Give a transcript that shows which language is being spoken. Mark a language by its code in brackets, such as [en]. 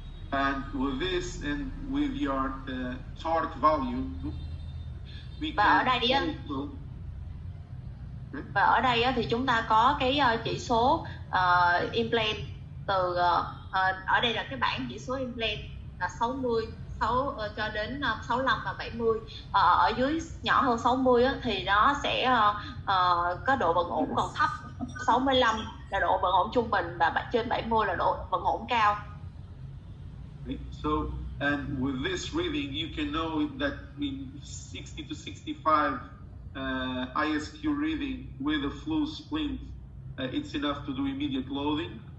[en] And with this and with your torque value, we [vi] Và ở [en] can [vi] đây á, [en] also, [vi] và ở đây á, thì chúng ta có cái chỉ số implant từ ở đây là cái bảng chỉ số implant là 60 cho đến 65 và 70. Ở dưới nhỏ hơn 60 á, thì nó sẽ có độ vận ổn còn thấp. 65 là độ vận ổn trung bình và trên 70 là độ vận ổn cao. [en] So, and with this reading, you can know that in 60 to 65 ISQ reading with a flu splint, it's enough to do immediate loading.